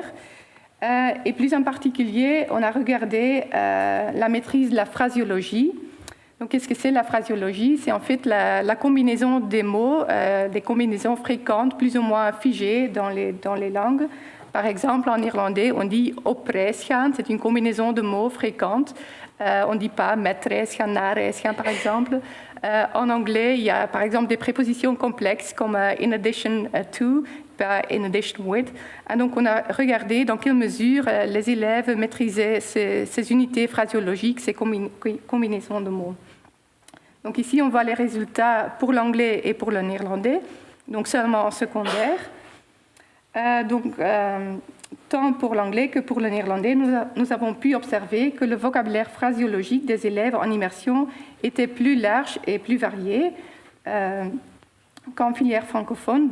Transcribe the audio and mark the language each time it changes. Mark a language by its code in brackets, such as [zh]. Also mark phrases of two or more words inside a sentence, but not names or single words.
[fr] Et plus en particulier, on a regardé la maîtrise de la phraséologie. Donc, qu'est-ce que c'est la phraséologie? C'est en fait la combinaison des mots, des combinaisons fréquentes, plus ou moins figées dans les langues. Par exemple, en néerlandais, on dit [nl] op reis gaan, [fr] c'est une combinaison de mots fréquentes. On ne dit pas [nl] met reis gaan, naar reis gaan, [fr] par exemple. En anglais, il y a par exemple des prépositions complexes comme [en] in addition to, [fr] pas [en] in addition with. [fr] Et donc, on a regardé dans quelle mesure les élèves maîtrisaient ces unités phraséologiques, ces combinaisons de mots. Donc ici, on voit les résultats pour l'anglais et pour le néerlandais, donc seulement en secondaire. Tant pour l'anglais que pour le néerlandais, nous avons pu observer que le vocabulaire phraséologique des élèves en immersion était plus large et plus varié qu'en filière francophone.